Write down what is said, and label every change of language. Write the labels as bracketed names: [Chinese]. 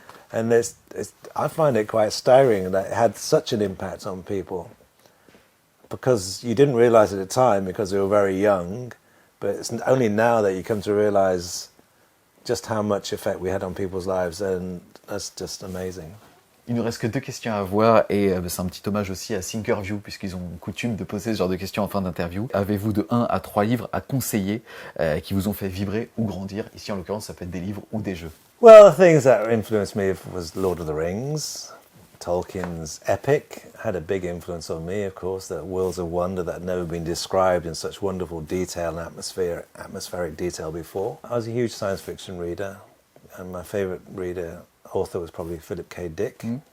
[English] And I find it quite staggering that it had such an impact on people, because you didn't realize at the time because you were very young, but it's only now that you come to realize just how much effect we had on people's lives, and that's just amazing. [French] Il nous reste que 2 questions à voir, et c'est un petit hommage aussi à Thinkerview, puisqu'ils ont coutume de poser ce genre de questions en fin d'interview. Avez-vous de 1 à 3 livres à conseiller qui vous ont fait vibrer ou grandir? Ici, en l'occurrence, ça peut être des livres ou des jeux. [English] Well, the things that influenced me was Lord of the Rings. Tolkien's epic had a big influence on me, of course, that worlds of wonder that had never been described in such wonderful detail and atmospheric detail before. I was a huge science fiction reader, and my favourite author was probably Philip K. Dick.